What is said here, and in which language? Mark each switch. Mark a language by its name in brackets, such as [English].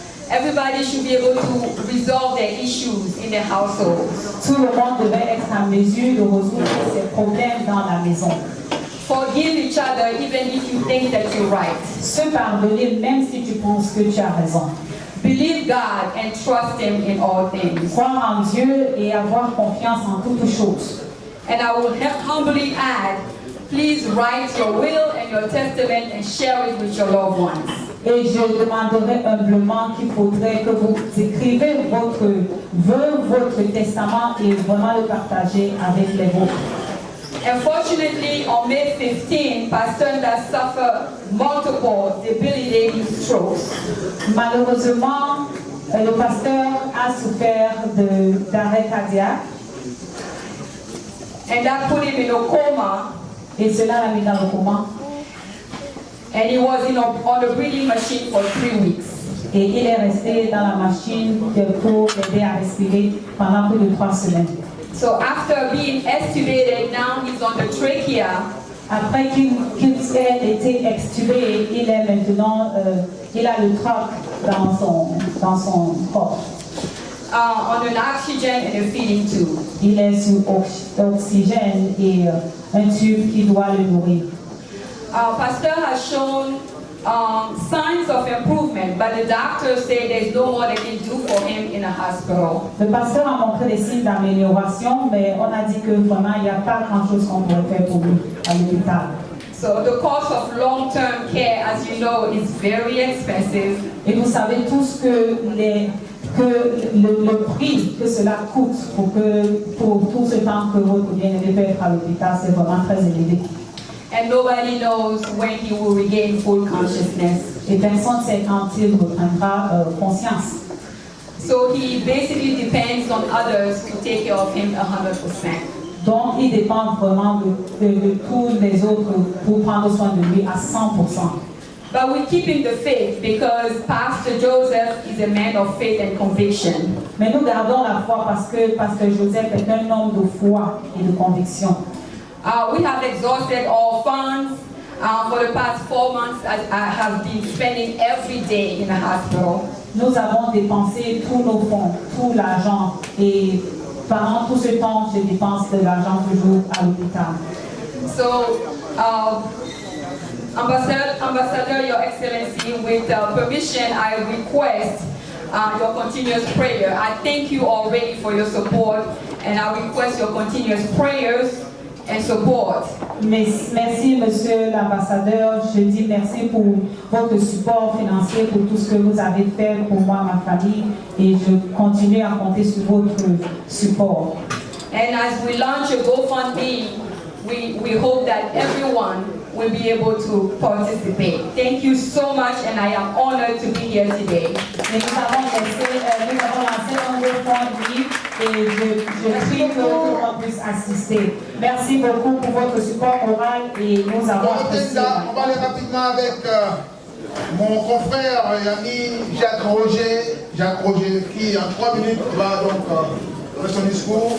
[English] everybody should be able to resolve their issues in their households. [French] tout le monde devait être en mesure de résoudre ses problèmes dans la maison. [English] Forgive each other even if you think that you're right. [French] Se pardonner même si tu penses que tu as raison. [English] Believe God and trust Him in all things. [French] Croire en Dieu et avoir confiance en toutes choses. [English] And I will humbly add, please write your will and your testament and share it with your loved ones. [French] Et je demanderai humblement qu'il faudrait que vous écrivez votre vœu, votre testament et vraiment le partagez avec les vôtres. [English] Unfortunately, on May 15, Pastor Nda suffered multiple debilitating strokes. [French] Malheureusement, le pasteur a souffert d'arrêt cardiaque. [English] And that put him in a coma. [French] Et cela l'a mis dans le coma. [English] And he was on the breathing machine for 3 weeks. [French] Et il est resté dans la machine pour aider à respirer pendant plus de 3 semaines. [English] So after being extubated, now he's on the trachea. [French] Après qu'il ait été extubé, il est maintenant, il a le trach dans son corps. [English] On an oxygen and a feeding tube. [French] Il est sous oxygène et un tube qui doit le nourrir. [English] Pastor has shown signs of improvement, but the doctors say there's no more they can do for him in a hospital. [French] Le pasteur a montré des signes d'amélioration, mais on a dit que vraiment il n'y a pas grand-chose qu'on pourrait faire pour lui à l'hôpital. [English] So the cost of long-term care, as you know, is very expensive. [French] Et vous savez tous que le prix que cela coûte pour tout ce temps que votre bien-aimé peut être à l'hôpital, c'est vraiment très élevé. [English] And nobody knows when he will regain full consciousness. [French] Et personne ne sait quand il reprendra conscience. [English] So he basically depends on others to take care of him 100%. [French] Donc il dépend vraiment de tous les autres pour prendre soin de lui à 100%. [English] But we keep in the faith because Pastor Joseph is a man of faith and conviction. [French] Mais nous gardons la foi parce que Pasteur Joseph est un homme de foi et de conviction. [English] We have exhausted all funds. For the past 4 months, I have been spending every day in the hospital. [French] Nous avons dépensé tous nos fonds, tout l'argent, et pendant tout ce temps, je dépense de l'argent toujours à l'hôpital. [English] So, Ambassador, Your Excellency, with permission, I request your continuous prayer. I thank you already for your support, and I request your continuous prayers and support. [French] Merci, Monsieur l'Ambassadeur. Je dis merci pour votre support financier, pour tout ce que vous avez fait pour moi, ma famille, et je continue à compter sur votre support. [English] And as we launch a GoFundMe, we hope that everyone will be able to participate. Thank you so much, and I am honored to be here today. [French] Et nous avons lancé un GoFundMe et je prie que tout le monde puisse assister. Merci beaucoup pour votre support moral et nous avons apprécié. On va aller rapidement avec mon confrère et ami Jacques Roger, qui en 3 minutes va donc faire son discours.